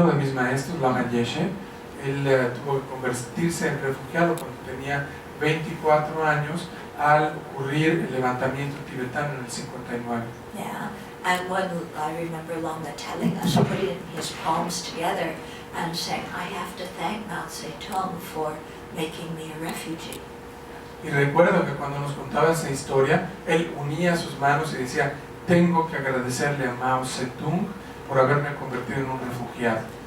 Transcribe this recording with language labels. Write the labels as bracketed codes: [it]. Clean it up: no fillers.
[es] Uno de mis maestros, Lama Yeshe, él tuvo que convertirse en refugiado cuando tenía 24 años al ocurrir el levantamiento tibetano en el 59. [en] Yeah, and when I remember Lama telling us, putting his palms together and saying, I have to thank Mao Zedong for making me a refugee. [es] Y recuerdo que cuando nos contaba esa historia, él unía sus manos y decía, tengo que agradecerle a Mao Zedong por haberme convertido en un refugiado.